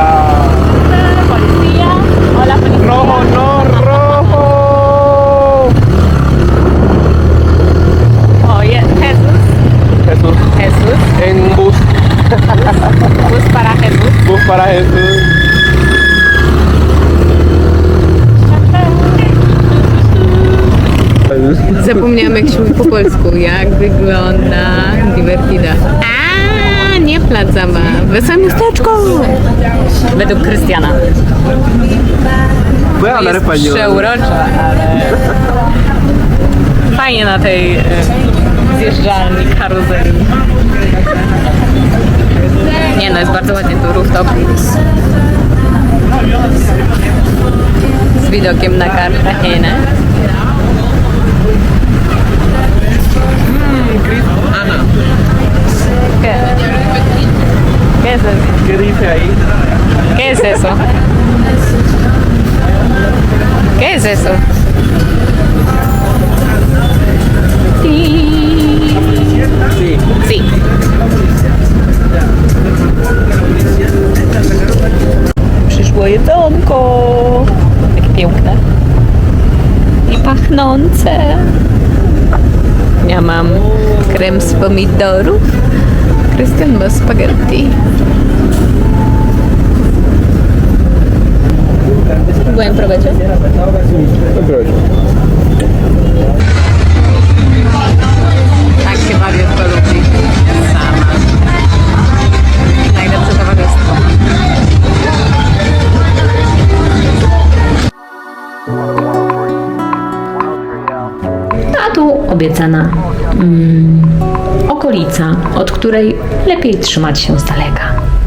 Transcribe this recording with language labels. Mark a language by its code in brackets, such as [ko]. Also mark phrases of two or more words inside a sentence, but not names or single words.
[es] Policía. Hola, policía. Rojo, no, rojo. Oye, Jesús. Jesús. Jesús. En bus. Bus para Jesús. Bus para Jesús. [pl] Zapomniałam, jak się mówi po polsku. Jak wygląda Divertida? A, nie plac zabaw. Wesołe miasteczko. Według Krystiana. [es] Puedo hablar español. [pl] Przeurocza, ale fajnie na tej zjeżdżalni, karuzeli. Nie no, jest bardzo ładnie tu rooftop. Z widokiem na Cartagenę. Ana, [es] ¿Qué? ¿Qué es eso? ¿qué dice ahí? ¿Qué es eso? ¿Qué es eso? Sí. Sí. [pl] Przyszło jedzonko. Takie piękne. I pachnące. Ja mam krem z pomidorów. Krystian ma spaghetti. [es] Buen provecho. [pl] Tak się bawię lubi. Sama. Najlepsze towarzystwo. A tu obiecana okolica, od której lepiej trzymać się z daleka.